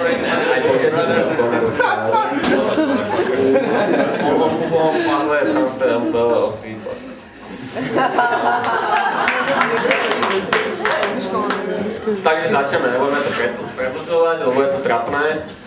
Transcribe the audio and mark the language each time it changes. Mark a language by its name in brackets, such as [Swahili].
[Slovak] Aj počas sa všetko nerozpráva. [French] On parle français un peu aussi. [Slovak] Takže začneme, nebudeme to predĺžovať, lebo je to trapné.